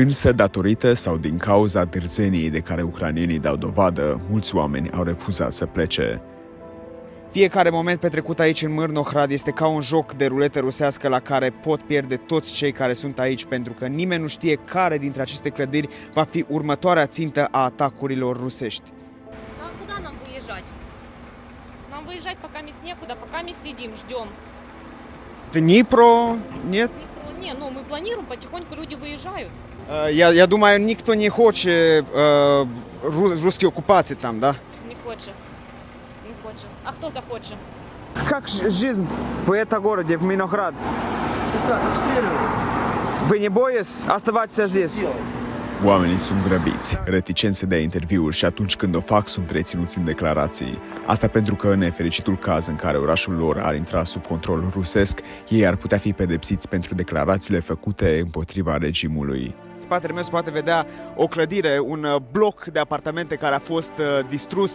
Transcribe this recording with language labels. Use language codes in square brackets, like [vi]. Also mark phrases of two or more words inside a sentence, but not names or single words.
[ro] Însă, datorită sau din cauza dârzeniei de care ucrainenii dau dovadă, mulți oameni au refuzat să plece. Fiecare moment petrecut aici în Mârnohrad este ca un joc de ruletă rusească la care pot pierde toți cei care sunt aici, pentru că nimeni nu știe care dintre aceste clădiri va fi următoarea țintă a atacurilor rusești. [ru] Нам выезжать пока мест некуда, пока мы сидим, ждем. Дніпро? Нет? Не, ну мы планируем, потихоньку люди выезжают. Я думаю, никто не хочет русские оккупации там, да? Не хочет. Не хочет. А кто захочет? Как жизнь в этом городе, в Мирноград? Как, обстреливают? Вы не боитесь оставаться здесь? [ro] Oamenii sunt grăbiți, reticenți să dea interviuri și atunci când o fac sunt reținuți în declarații. Asta pentru că, în nefericitul caz în care orașul lor ar intra sub control rusesc, ei ar putea fi pedepsiți pentru declarațiile făcute împotriva regimului. În spatele meu se poate vedea o clădire, un bloc de apartamente care a fost distrus.